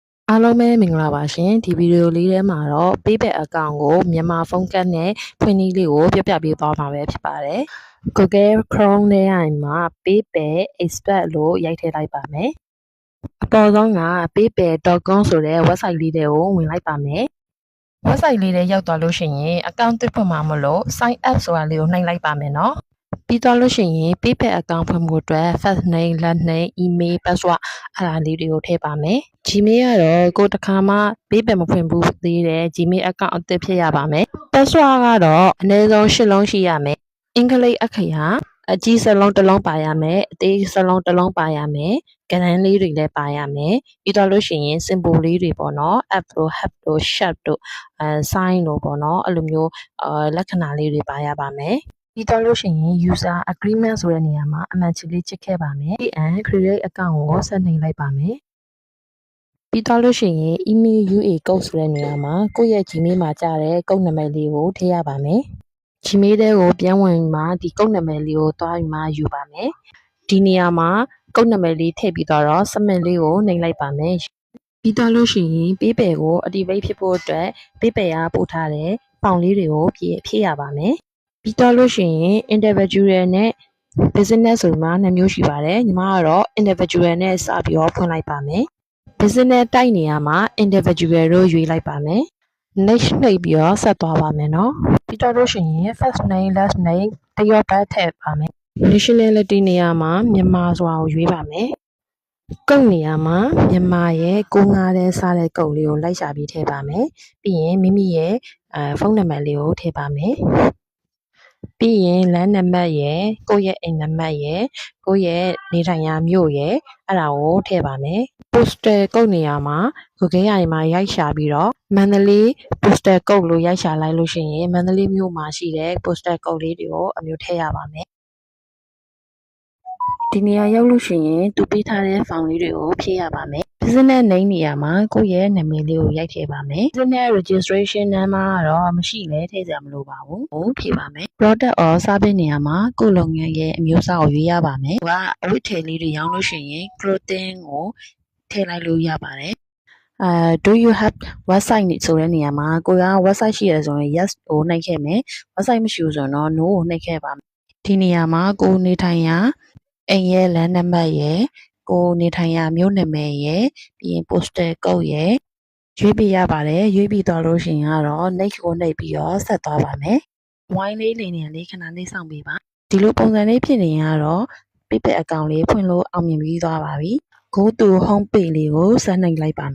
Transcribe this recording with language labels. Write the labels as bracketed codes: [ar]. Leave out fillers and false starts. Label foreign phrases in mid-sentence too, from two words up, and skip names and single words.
[my] အားလုံးပဲမင်္ဂလာပါရှင်ဒီဗီဒီယိုလေးထဲမှာတော့ PayPal account ကိုမြန်မာဖုန်းကတ်နဲ့ဖွင့်နည်းလေးကိုပြပြပေး သွားမှာပဲဖြစ်ပါတယ် Google Chrome ထဲမှာ PayPal Expert လို့ရိုက်ထည့်လိုက်ပါမယ်အပေါ်ဆုံးက paypal.com ဆိုတဲ့ website လေးတွေကိုဝင်လိုက်ပါမယ် website လေးထဲရောက်သွားလို့ရှိရင် account တစ်ဖွင့်မှာမလို့ [en] sign up [my] ဆိုတာလေးကိုနှိပ်လိုက်ပါမယ်နော်ပြီးတော့လို့ရှိရင် PayPal account ဖွင့်ဖို့အတွက် [en] first name last name email password [my] အဲ့ဒါလေးတွေကိုထည့်ပါမယ် Gmail ကတော့ကိုတစ်ခါမှ PayPal မဖွင့်ဘူးသေးတဲ့ Gmail account အသ စ်ဖြစ်ရပါမယ် password ကတော့အနည်းဆုံး8လုံးရှိရမယ်အင်္ဂလိပ်အခရာအကြီးစလုံးတစ်လုံးပါရမယ်အသေးစလုံးတစ်လုံးပါရမယ်ကဏ္ဍလေးတွေလည်းပါရမယ်ပြီးတော့လို့ရှိရင် symbol လေးတွေပေါ့နော် app တို့ hub တို့ shape တို့sign တို့ပေါ့နော်အဲ့လိုမျိုးလက္ခဏာလေးတွေပါရပါမယ်ပြီးတော့လို့ရှိရင် [en] user agreement [my] ဆိုတဲ့နေရာမှာအမှန်ချစ်လေးချစ် ခဲ့ပါမယ် [en] and create account [my] ကိုဆက်နှိပ်လိုက်ပါမယ်ပြီးတော့လို့ရှိရင် [en] email UA code [my] ဆိုတဲ့နေရာမှာကိုယ့်ရဲ့ Gmail မှာကြားတဲ့ကုတ်နံပါတ်လေးကိုထည့်ရပါမယ် Gmail ထဲကိုပြန်ဝင်မှာဒီကုတ်နံပါတ်လေးကိုတွားပြီးမှယူပါမယ်ဒီနေရာမှာကုတ်နံပါတ်လေးထည့် ပြီးတော့ submit လေးကိုနှိပ်လိုက်ပါမယ်ပြီးတော့လို့ရှိရင် PayPal ကို activate ဖြစ်ဖို့အတွက် PayPal ကပို့ထားတဲ့ form လေးတွေကိုဖြည့်ရပါမယ်ပြီးတော့လို့ရှိရင် individual နဲ့ business ဆိုမှ2မျိုးရှိပါတယ်ညီမကတော့ individual နဲ့စပြီးတော့ဖွင့်လိုက်ပါမယ် business တိုက်နေရာမှာ individual လို့ရွေးလိုက်ပါမယ် next နှိပ်ပြီးတော့ဆက်သွားပါမယ်နော်ပြီးတော့လို့ရှိရင် [en] first name last name [my] တရော့ပတ်ထည့်ပါမယ် nationality နေရာမှာမြန်မာဆိုတာကိုရွေးပါမယ်ကုတ်နေရာမှာမြန်မာရဲ့95တဲ့စားတဲ့ကုတ်လေးကို လိုက်ရှာပြီးထည့်ပါမယ်ပြီးရင်မိမိရဲ့ဖုန်းနံပါတ်လေးကိုထည့်ပါမယ်ပြီးရင်လမ်းနံပါတ်ရယ်ကိုယ့်ရဲ့အိမ်နံပါတ်ရယ်ကိုယ့်ရဲ့နေထိုင်ရာမြို့ရယ်အဲ့ဒါကိုထည့်ပါမယ် postal ကုတ်နေရာမှာ Google ရိုင်မှာရိုက်ရှာပြီးတော့မန္တလေး postal ကုတ်လို့ရိုက်ရှာလိုက်လို့ရှိရင်မန္တလေးမြို့မှာရှိတဲ့ postal ကုတ်လေးတွေကိုအမျိုးထည့်ရပါမယ် ဒီနေရာရောက်လို့ရှိရင်သူပေးထားတဲ့ form လေးတွေကိုဖြည့်ရပါမယ် [en] business name [my] နေရာမှာကိုယ့်ရဲ့နာမည်လေးကိုရိုက်ထည့်ပါမယ် [en] business registration number [my] ကတော့မရှိလဲထည့်စရာမလိုပါဘူးဟိုဖြည့်ပါမယ် product [en] or service [my] နေရာမှာကိုယ့်လုပ်ငန်းရဲ့အမျိုးအစားကိုရွေးရပါမယ်ဟိုကအဝတ်ထည်လေးတွေရောင်းလို့ရှိရင် clothing ကိုထည့်လိုက်လို့ရပါတယ် [en] do you have [my] website ဆိုတဲ့နေရာမှာကိုက website ရှိရဆိုရင် yes ကိုနှိပ်ခဲ့မယ် website မရှိဘူးဆိုတော့ no ကိုနှိပ်ခဲ့ပါမယ်ဒီနေရာမှာကိုနေထိုင်ရာအိမ်ရဲ့လမ်းနံပါတ်ရယ်ကိုနေထိုင်ရာမြို့နာမည်ရယ်ပြီးရင် [en] postal code [my] ရယ်ရွေးပြရပါတယ်ရွေးပြီးတော့လို့ရှိရင်ကတော့ next ကိုနှိပ်ပြီးတော့ဆက်သွားပါမယ် wine လေးနေနေလေးခဏလေးစောင့်ပေးပါဒီလိုပုံစံလေးဖြစ်နေရင်ကတော့ PayPal account လေးဖွင့်လို့အောင်မြင်ပြီးသွားပါပြီ [en] go to home page [my] လေးကိုဆက်နှိပ်လိုက်ပါမယ်